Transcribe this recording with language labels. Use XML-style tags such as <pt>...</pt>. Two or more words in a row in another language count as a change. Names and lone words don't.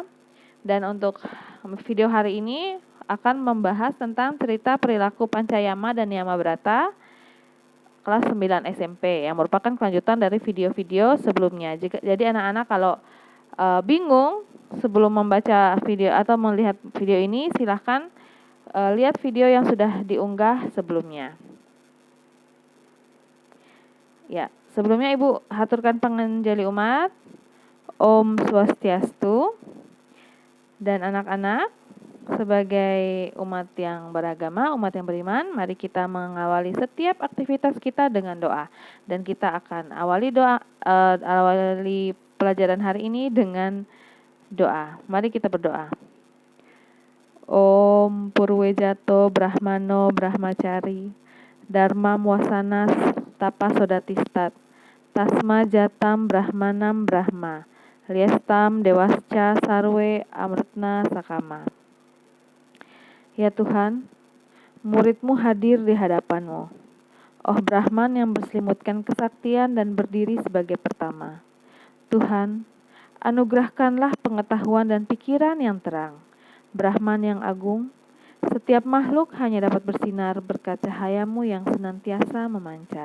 <id>Dan untuk video hari ini akan membahas tentang cerita perilaku Pancayama dan Niyamabrata kelas 9 SMP yang merupakan kelanjutan dari video-video sebelumnya. Jadi anak-anak kalau bingung sebelum membaca video atau melihat video ini, silahkan lihat video yang sudah diunggah sebelumnya. Ya, sebelumnya Ibu haturkan panganjali umat.</id> <sa>Om Swastiastu.</sa> <id>Dan anak-anak, sebagai umat yang beragama, umat yang beriman, mari kita mengawali setiap aktivitas kita dengan doa. Dan kita akan awali pelajaran hari ini dengan doa. Mari kita berdoa.</id> <sa>Om Purwejato Brahmano Brahmacari Dharma Muasana Tapa Sodatistat Tasma Jatam Brahmanam Brahma Liestam Dewasca Sarwe Amritna Sakama.</sa> <id>Ya Tuhan, murid-Mu hadir di hadapan-Mu. Oh Brahman yang berselimutkan kesaktian dan berdiri sebagai pertama. Tuhan, anugerahkanlah pengetahuan dan pikiran yang terang. Brahman yang agung, setiap makhluk hanya dapat bersinar berkat cahaya-Mu yang senantiasa memancar.</id>